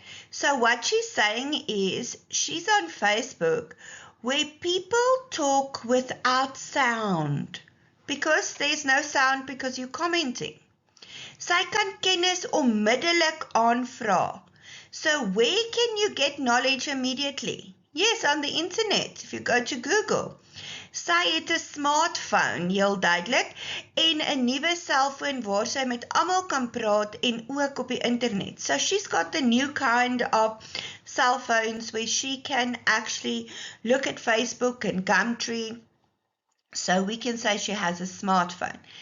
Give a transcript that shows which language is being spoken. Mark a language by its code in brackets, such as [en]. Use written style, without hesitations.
[en] So what she's saying is she's on Facebook where people talk without sound because there's no sound because you're commenting. [af] Sy kan kennis onmiddellik aanvra. [en] So where can you get knowledge immediately? Yes, on the internet, if you go to Google. [af] Sy het 'n smartphone, heel duidelik, en 'n nuwe selfoon waar sy met almal kan praat en ook op die internet. [en] So she's got the new kind of cell phones where she can actually look at Facebook and Gumtree. So we can say she has a smartphone.